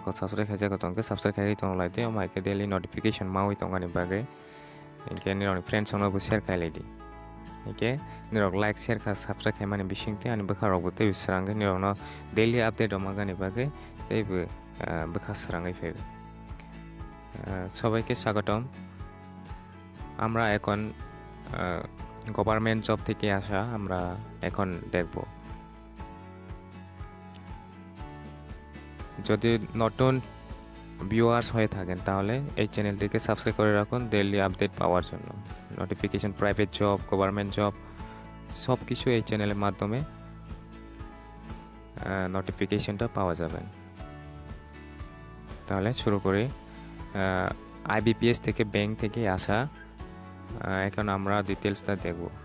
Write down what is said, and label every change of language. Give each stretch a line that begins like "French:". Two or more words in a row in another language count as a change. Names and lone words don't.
Kok Borok: ko subscribe khaise ko tongke subscribe khai tong laite o maike
English: daily notification
Kok Borok: mawi tongani bage inke nirok friend songno bo share khailaidi inke nirok
English: like share
Kok Borok: kha subscribe khai mani bisingte ani bwkha rok bo tei swrangwi nirok no
English: daily update
Kok Borok: o magani bage tei bwkha swrangwi febe
Bangla: সবাইকে স্বাগতম আমরা এখন গভর্নমেন্ট জব থেকে আসা আমরা এখন দেখব যদি নতুন ভিউয়ার্স হয়ে থাকেন তাহলে এই চ্যানেলটিকে সাবস্ক্রাইব করে রাখুন
English: daily update
Bangla: পাওয়ার জন্য
English: notification private job government job
Bangla: সব কিছু এই চ্যানেলের মাধ্যমে নোটিফিকেশনটা পাওয়া যাবে তাহলে শুরু করি IBPS থেকে ব্যাংক থেকে আসা এখন আমরা ডিটেইলসটা দেখব